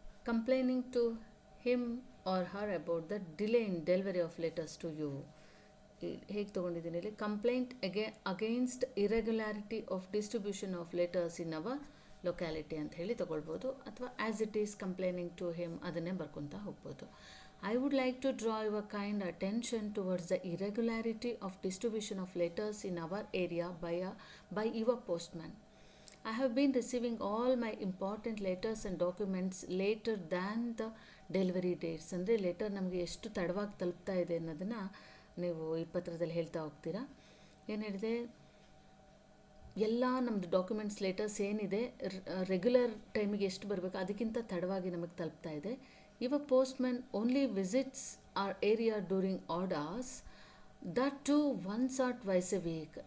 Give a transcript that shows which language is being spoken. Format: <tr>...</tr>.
<en>Complaining to him or her about the delay in delivery of letters to you.</en> <kn>ಹೇಗೆ ತೊಗೊಂಡಿದ್ದೀನಿ ಇಲ್ಲಿ?</kn> <en>complaint against irregularity of distribution of letters in our locality</en> <kn>ಅಂತ ಹೇಳಿ ತೊಗೊಳ್ಬೋದು, ಅಥವಾ</kn> <en>as it is complaining to him</en> <kn>ಅದನ್ನೇ ಬರ್ಕೊತಾ ಹೋಗ್ಬೋದು.</kn> <en>I would like to draw your kind attention towards the irregularity of distribution of letters in our area by your postman. I have been receiving all my important letters and documents later than the delivery dates.</en> <kn>ಅಂದರೆ letter ನಮಗೆ ಎಷ್ಟು ತಡವಾಗಿ ತಲುಪ್ತಾ ಇದೆ ಅನ್ನೋದನ್ನು ನೀವು ಈ ಪತ್ರದಲ್ಲಿ ಹೇಳ್ತಾ ಹೋಗ್ತೀರಾ. ಏನು ಹೇಳಿದೆ, ಎಲ್ಲ ನಮ್ಮದು ಡಾಕ್ಯುಮೆಂಟ್ಸ್ ಲೆಟರ್ಸ್ ಏನಿದೆ ರೆಗ್ಯುಲರ್ ಟೈಮಿಗೆ ಎಷ್ಟು ಬರಬೇಕು ಅದಕ್ಕಿಂತ ತಡವಾಗಿ ನಮಗೆ ತಲುಪ್ತಾ ಇದೆ.</kn> <en>Your postman only visits our area during odd hours, that too once or twice a week.</en>